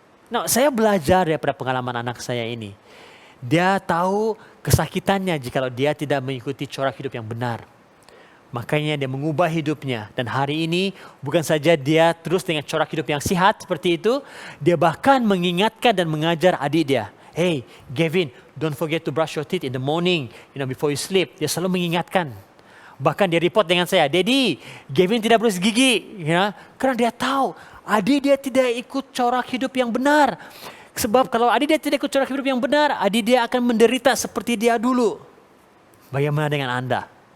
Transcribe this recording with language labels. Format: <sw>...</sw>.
<ms>Nah, saya belajar daripada pengalaman anak saya ini. Dia tahu kesakitannya jika dia tidak mengikuti corak hidup yang benar. Makanya dia mengubah hidupnya. Dan hari ini bukan saja dia terus dengan corak hidup yang sehat seperti itu. Dia bahkan mengingatkan dan mengajar adik dia.</ms> <en>Hey, Gavin, don't forget to brush your teeth in the morning, before you sleep.</en> <ms>Dia selalu mengingatkan. Bahkan dia report dengan saya, Daddy, Gavin tidak berus gigi. Karena dia tahu adik dia tidak ikut corak hidup yang benar. Sebab kalau adik dia tidak ikut corak hidup yang benar, adik dia akan menderita seperti dia dulu. Bagaimana dengan Anda?</ms>